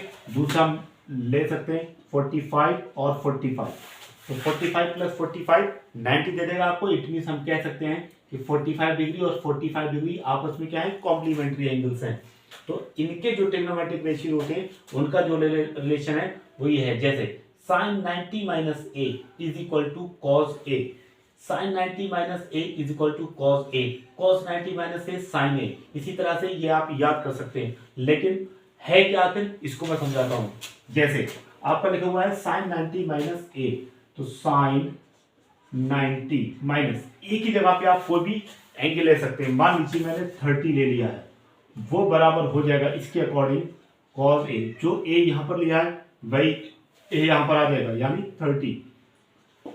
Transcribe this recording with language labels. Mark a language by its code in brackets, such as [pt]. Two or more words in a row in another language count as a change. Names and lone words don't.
[hi] दूसरा हम ले सकते हैं 45 और 45, तो 45 + 45 90 दे देगा आपको। [en] it means [hi] हम कह सकते हैं कि 45 डिग्री और 45 डिग्री आपस में क्या है, [en] complementary angles [hi] हैं। तो इनके जो [en] trigonometric ratio [hi] होते हैं उनका जो रिलेशन है वो ये है, जैसे sin 90 - a = cos a, sin 90 - a = cos a, cos 90 - a sin a। इसी तरह से ये आप याद कर सकते हैं, लेकिन है क्या आखिर, इसको मैं समझाता हूं। जैसे आपका लिखा हुआ है sin 90 - a, तो sin 90 माइनस a की जगह पे आप कोई भी एंगल ले सकते हैं। मान लीजिए मैंने 30 ले लिया है, वो बराबर हो जाएगा इसके अकॉर्डिंग cos a। जो a यहां पर लिया है वही a यहां पर आ जाएगा, यानी 30।